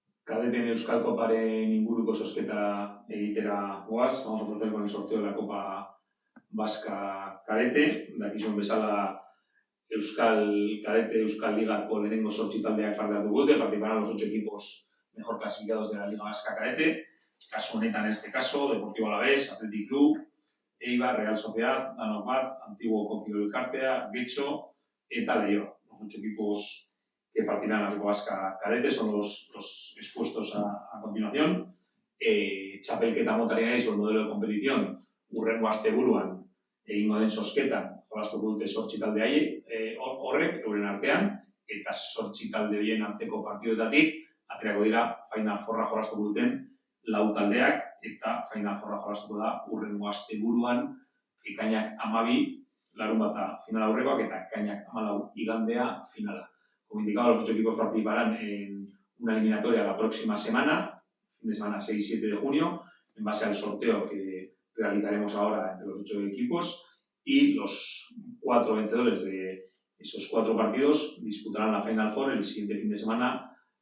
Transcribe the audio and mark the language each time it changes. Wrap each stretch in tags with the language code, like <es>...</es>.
<eu>Cadeten Euskal Koparen inguruko zozketa egitera goaz.</eu> <es>Vamos a proceder con el sorteo de la Copa Vasca Cadete.</es> <eu>Dakizuen bezala Euskal Ligako lehenengo 8 taldeak parte hartuko dute,</eu> <es>participarán los 8 equipos mejor clasificados de la Liga Vasca Cadete.</es> <eu>Caso honetan,</eu> <es>en este caso,</es> <eu>Deportivo Alavés, Athletic Club, Eibar, Real Sociedad, Danok Bat, Antiguo Kirol Elkartea, Getxo eta Leioa.</eu> <es>Los 8 equipos que partirán en la Copa Vasca Cadete son los expuestos a continuación.</es> <eu>Txapelketa motaren</eu> <es>el modelo de competición,</es> <eu>hurrengo asteburuan egingo den zozketan, jolastuko dute 8 talde horrek, euren artean, eta 8 talde horien arteko partidoetatik, aterako dira Final Fourra jolastuko duten 4 taldeak, eta Final Fourra jolastuko da hurrengo asteburuan, ekainak 12, larunbata final aurrekoak, eta ekainak 14 igandea finala.</eu> <es>Como indicado, los 8 equipos participarán en una eliminatoria la próxima semana, fin de semana 6-7 de junio, en base al sorteo que realizaremos ahora entre los 8 equipos, y los 4 vencedores de esos 4 partidos disputarán la Final Four el siguiente fin de semana,</es>